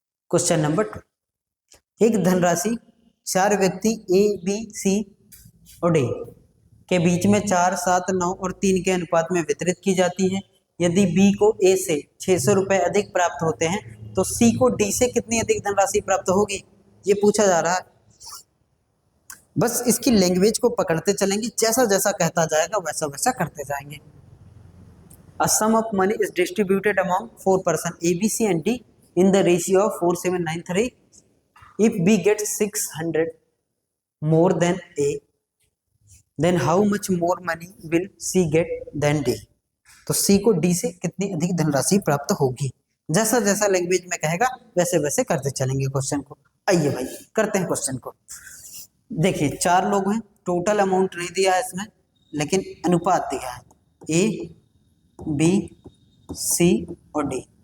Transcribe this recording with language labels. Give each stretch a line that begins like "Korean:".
Hindi: Question number 2, एक धनराशि 4 व्यक्ति ए बी सी और डी के बीच में 4 7 9 और 3 के अनुपात में वितरित की जाती है। यदि बी को ए से 600 रुपए अधिक प्राप्त होते हैं तो सी को डी से कितनी अधिक धनराशि प्राप्त होगी, ये पूछा जा रहा है। बस इसकी लैंग्वेज को पकड़ते चलेंगे, जैसा जैसा कहता जाएगा वैसा वैसा करते जाएंगे।
English: A sum of money is distributed among 4 persons A, B, C and D in the ratio of 4793. If B gets 600 more than A, then how much more money will C get than D?
Hindi: तो C को D से कितनी अधिक धनराशि प्राप्त होगी। जैसा जैसा लैंग्वेज में कहेगा वैसे वैसे करते चलेंगे क्वेश्चन को। आइए भाई करते हैं क्वेश्चन को। देखिए 4 लोग हैं, टोटल अमाउंट नहीं दिया है इसमें, लेकिन अनुपात दिया है, A, B, C और D।